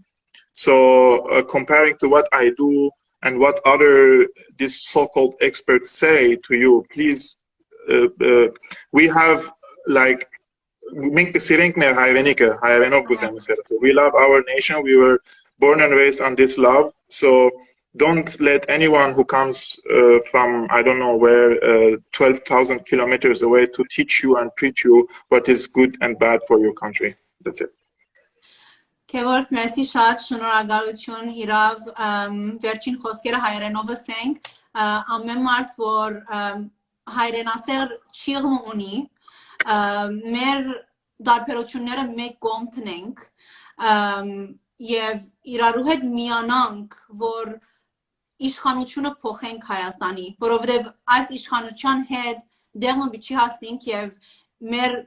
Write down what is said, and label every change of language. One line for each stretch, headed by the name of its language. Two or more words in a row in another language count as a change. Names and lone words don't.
English: So comparing to what I do and what these so-called experts say to you, please, we have like we love our nation. We were born and raised on this love. So don't let anyone who comes from, I don't know where, 12,000 kilometers away to teach you and preach you what is good and bad for your country. That's it. Kevork,
Armenian: merci շատ, շնորհակալություն, իրավ վերջին խոսքերը հայերենով ասենք, ամեն մարդ, որ հայրենասեր ճիղմ ունի, մեր դարբերությունները մեկ կողմ տնենք եւ իրարու հետ միանանք, որ իշխանությունը փոխենք Հայաստանի, որովհետեւ այս իշխանության հետ դեղը բիչի հասնենք եւ մեր